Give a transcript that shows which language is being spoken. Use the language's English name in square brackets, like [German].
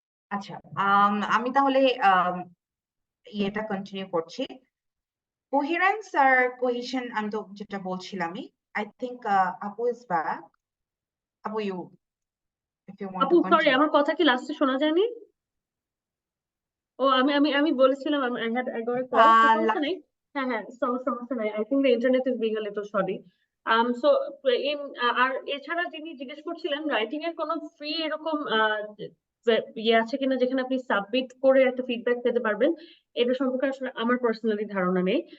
[Bangla] আচ্ছা, আমি তাহলে ইয়েটা কন্টিনিউ করছি। কোহেরেন্স আর কোহেশন আমি তো যেটা বলছিলামই। [English] I think আপু is back. আপু, if you want আপু to সরি, continue. [Bangla] আমার কথা কি লাস্টে শোনা যায়নি? ও আমি আমি আমি বলেছিলাম [English] I got a call, [Bangla] তো সমস্যা নেই। হ্যাঁ হ্যাঁ, সমস্যা নাই। [English] I think the internet is being a little sorry. [Bangla] So in আর এছাড়া যিনি জিজ্ঞেস করছিলেন রাইটিং এর কোনো ফ্রি এরকম ইয়ে আছে কিনা যেখানে আপনি সাবমিট করে একটা ফিডব্যাক পেতে পারবেন, এটা সম্পর্কে আসলে আমার পার্সোনালি ধারণা নেই।